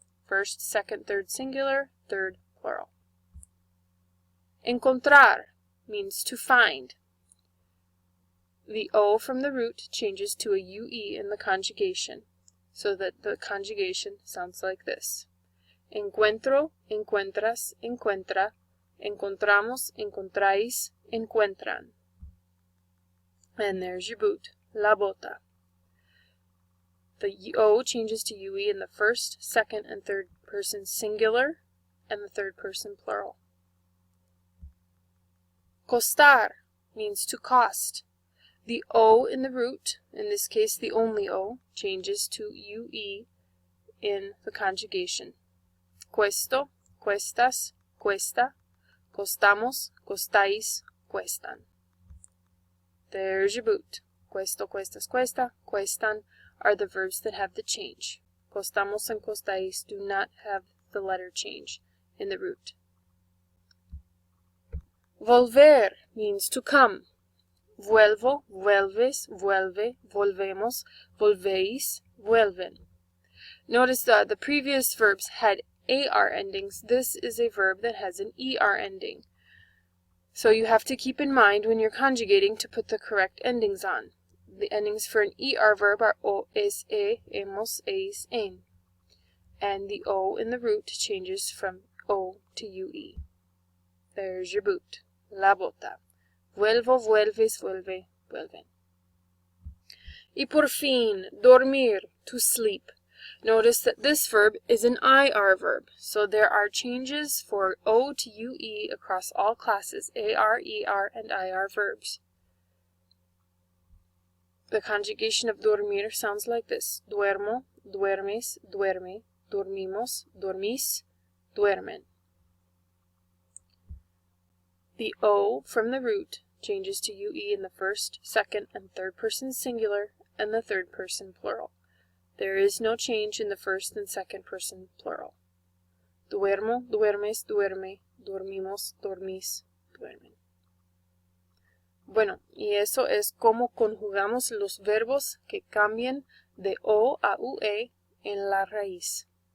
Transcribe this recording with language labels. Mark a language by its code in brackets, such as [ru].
[en] First, second, third singular, third plural. Encontrar means to find. The O from the root changes to a UE in the conjugation, so that the conjugation sounds like this. [es] Encuentro, encuentras, encuentra, encontramos, encontráis, encuentran. [en] And there's your boot, [es] la bota. [en] The O changes to UE in the first, second, and third person singular, and the third person plural. Costar means to cost. The O in the root, in this case the only O, changes to UE in the conjugation. [es] Questo, questas, cuesta, costamos, costáis, cuestan. [en] There's your boot. [es] Questo, cuestas, cuesta, cuestan [en] are the verbs that have the change. Costamos and costáis do not have the letter change in the root. Volver means to come. [es] Vuelvo, vuelves, vuelve, volvemos, volvéis, vuelven. [en] Notice that the previous verbs had AR endings. This is a verb that has an ER ending. So you have to keep in mind when you're conjugating to put the correct endings on. The endings for an ER verb are O, es, e, hemos, eis, en. And the O in the root changes from O to UE. There's your boot. [es] La bota. Vuelvo, vuelves, vuelve, vuelven. Y por fin, dormir, [en] to sleep. Notice that this verb is an IR verb, so there are changes for O to UE across all classes, AR, ER, and IR verbs. The conjugation of dormir sounds like this. [es] Duermo, duermes, duerme, dormimos, dormís, duermen. [en] The O from the root changes to UE in the first, second, and third person singular and the third person plural. There is no change in the first and second person plural. [es] Duermo, duermes, duerme, dormimos, dormís, duermen. Bueno, y eso es cómo conjugamos los verbos que cambian de O a UE en la raíz.